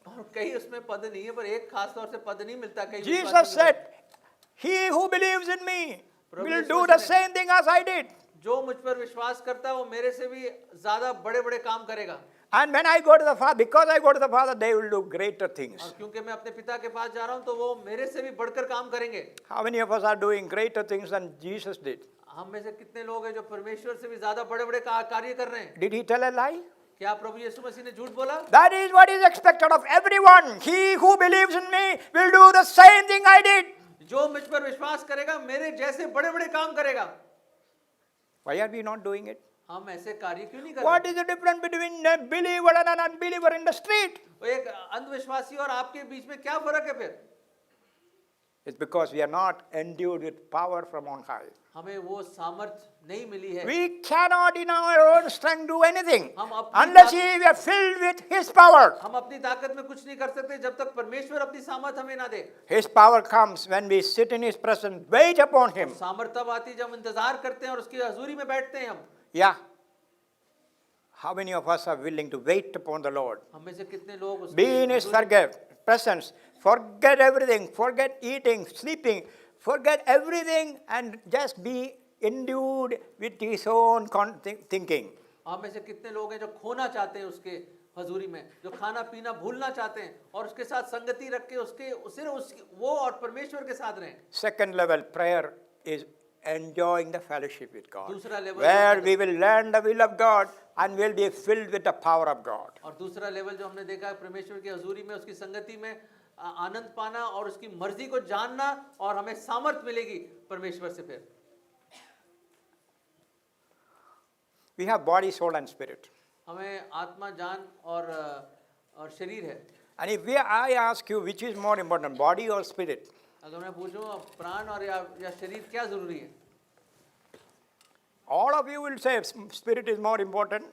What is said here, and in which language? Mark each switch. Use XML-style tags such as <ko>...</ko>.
<hi>और कई उसमें पद नहीं है, पर एक खास तौर से पद नहीं मिलता। कई</hi> <en>Jesus said, "He who believes in me will do the same thing as I did."</en> <hi>जो मुझ पर विश्वास करता है वो मेरे से भी ज्यादा बड़े-बड़े काम करेगा।</hi> <en>And when I go to the Father, because I go to the Father, they will do greater things.</en> <hi>और क्योंकि मैं अपने पिता के पास जा रहा हूँ तो वो मेरे से भी बढ़कर काम करेंगे।</hi> <en>How many of us are doing greater things than Jesus did?</en> <hi>हम में से कितने लोग हैं जो परमेश्वर से भी ज्यादा बड़े-बड़े कार्य कर रहे हैं?</hi> <en>Did He tell a lie?</en> <hi>क्या प्रभु यीशु मसीह ने झूठ बोला?</hi> <en>That is what is expected of everyone. He who believes in me will do the same thing I did.</en> <hi>जो मुझ पर विश्वास करेगा मेरे जैसे बड़े-बड़े काम करेगा।</hi> <en>Why are we not doing it?</en> <hi>हम ऐसे कार्य क्यों नहीं कर</hi> <en>What</en> <hi>रहे?</hi> <en>is the difference between a believer and an unbeliever in the street?</en> <hi>वो एक अंधविश्वासी और आपके बीच में क्या फर्क है फिर?</hi> <en>It's because we are not endued with power from on high.</en> <hi>हमें वो सामर्थ नहीं मिली है।</hi> <en>We cannot in our own strength do anything</en> <hi>हम अपनी</hi> <en>unless we are filled with His power.</en> <hi>हम अपनी ताकत में कुछ नहीं कर सकते जब तक परमेश्वर अपनी सामर्थ हमें ना दे।</hi> <en>His power comes when we sit in His presence, wait upon Him.</en> <hi>सामर्थ तब आती है जब हम इंतजार करते हैं और उसकी हजूरी में बैठते हैं हम।</hi> <en>Yeah. How many of us are willing to wait upon the Lord?</en> <hi>हम में से कितने लोग उसकी</hi> <en>Be in His presence, forget everything, forget eating, sleeping, forget everything and just be endued with His own thinking.</en> <hi>हम में से कितने लोग हैं जो खोना चाहते हैं उसके हजूरी में, जो खाना पीना भूलना चाहते हैं और उसके साथ संगति रख के वो और परमेश्वर के साथ रहें।</hi> <en>Second level prayer is enjoying the fellowship with God,</en> <hi>दूसरा level</hi> <en>where we will learn the will of God and will be filled with the power of God.</en> <hi>और दूसरा लेवल जो हमने देखा है परमेश्वर की हजूरी में उसकी संगति में आनंद पाना और उसकी मर्जी को जानना और हमें सामर्थ मिलेगी परमेश्वर से। फिर</hi> <en>We have body, soul and spirit.</en> <hi>हमें आत्मा, जान और शरीर है।</hi> <en>And if I ask you which is more important, body or spirit,</en> <hi>अगर मैं पूछूं अब प्राण और या शरीर क्या जरूरी है,</hi> <en>all of you will say spirit is more important</en>